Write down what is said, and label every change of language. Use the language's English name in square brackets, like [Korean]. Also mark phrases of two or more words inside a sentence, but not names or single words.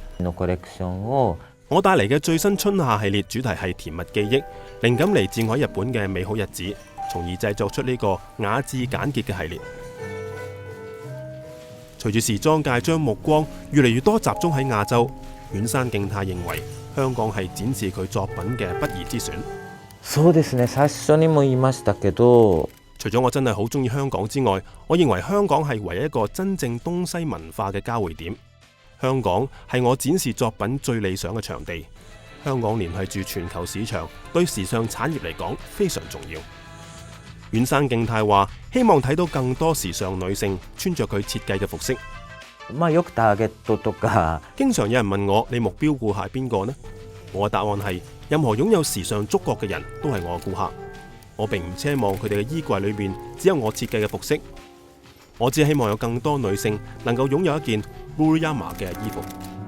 [Cantonese] 我帶嚟嘅最新春夏系列主題係甜蜜記憶，靈感嚟自我喺日本嘅美好日子，從而製作出呢個雅致簡潔嘅系列。隨住時裝界將目光越嚟越多集中喺亞洲，丸山敬太認為香港係展示佢作品嘅不二之選。 [Japanese] そうですね。最初にも言いましたけど， [Cantonese] 除咗我真係好中意香港之外，我認為香港係唯一一個真正東西文化嘅交匯點。香港係我展示作品最理想嘅場地。香港聯繫住全球市場，對時尚產業嚟講非常重要。丸山敬太話，希望睇到更多時尚女性穿着佢設計嘅服飾。 [Japanese] よくターゲットとか， [Cantonese] 經常有人問我，你目標顧客係邊個呢？我嘅答案係，任何擁有時尚觸覺嘅人都係我嘅顧客。我並唔奢望佢哋嘅衣櫃裏面只有我設計嘅服飾，我只希望有更多女性能夠擁有一件 Buruyama 嘅衣服。